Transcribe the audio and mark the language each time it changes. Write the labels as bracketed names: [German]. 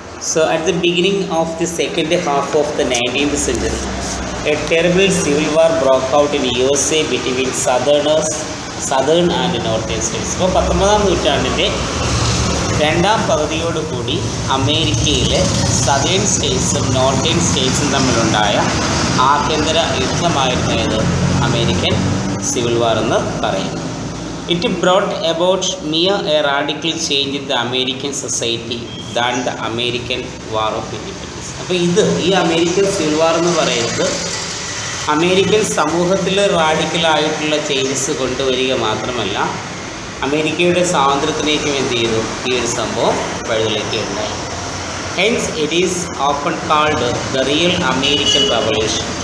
[English] So at the beginning of the second half of the 19th century, a terrible civil war broke out in USA between southern and northern states. [Malayalam] അപ്പോൾ 19-ാം നൂറ്റാണ്ടിൻ്റെ രണ്ടാം പകുതിയോടുകൂടി അമേരിക്കയിലെ southern സ്റ്റേറ്റ്സും northern സ്റ്റേറ്റ്സും തമ്മിലുണ്ടായ ആഭ്യന്തര യുദ്ധമായിരുന്നു American civil വാർ എന്ന് പറയുന്നു. [English] It brought about mere a radical change in the American society than the American War of Independence. [Malayalam] അപ്പോൾ ഈ അമേരിക്കൻ സിവിൽ വാർ എന്ന് പറയുന്നത് അമേരിക്കൻ സമൂഹത്തിൽ റാഡിക്കലായിട്ടുള്ള ചേഞ്ചസ് കൊണ്ടുവരിക മാത്രമല്ല, അമേരിക്കയുടെ സ്വാതന്ത്ര്യത്തിലേക്കും എന്ത് ചെയ്തു ഈ ഒരു സംഭവം വഴിതെളിക്കുകയുണ്ടായി. [English] Hence it is often called the real American revolution.